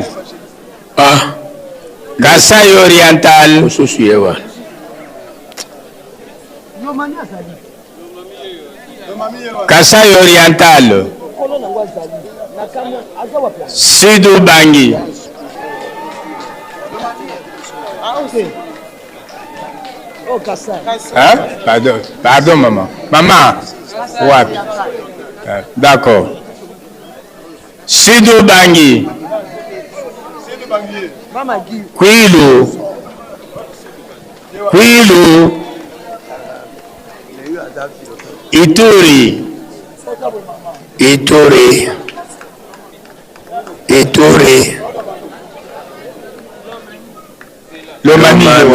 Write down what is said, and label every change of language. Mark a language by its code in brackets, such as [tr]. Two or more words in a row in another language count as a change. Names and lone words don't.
[fr] Ah. Kasaï oriental. Kasaï oriental. Sud Ubangi. Hein? Pardon, maman. Maman. Ouais. D'accord. Sud Ubangi. Kwilu. Ituri. Lomami.